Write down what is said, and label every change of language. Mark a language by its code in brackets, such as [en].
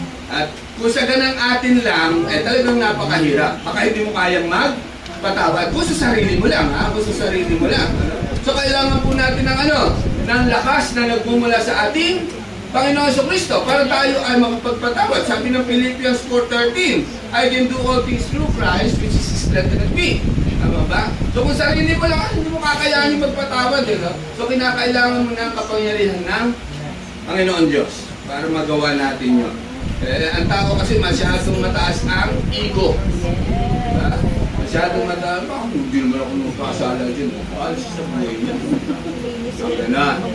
[tl] At kung sa ganang atin lang, talagang napakahirap. Baka hindi mo kayang magpatawad. Kung sa sarili mo lang, Kung sa sarili mo lang. So, kailangan po natin ng ng lakas na nagmumula sa ating Panginoon sa Kristo para tayo ay makapagpatawad. Sabi ng [en] Philippians 4:13, I can do all things through Christ which is strengthened me. [tl] Tama ba? So, kung sarili mo lang, hindi mo kakayanin magpatawad. So, kinakailangan mo ng kapangyarihan ng Panginoon Diyos para magawa natin yun. Ang tao kasi masyadong mataas ang ego. Diba? Masyadong mataas. Hindi naman ako nagkasala dyan. Alis sa buhay niya. So, ganun.